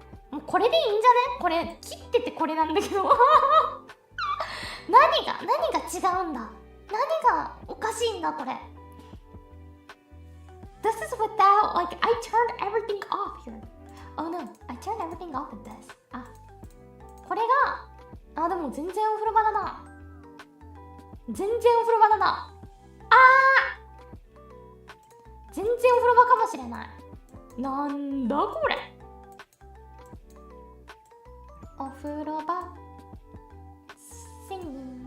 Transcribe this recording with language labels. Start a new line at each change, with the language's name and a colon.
Japanese: もうこれでいいんじゃね？これ切っててこれなんだけど何が違うんだ？何がおかしいんだこれ。
English: This is without, like, I turned everything off here. Oh no, I turned everything off with this.
Japanese: これが、でも全然お風呂場だな。全然お風呂場だな。全然お風呂場かもしれない。なんだこれ。お風呂場シンギング。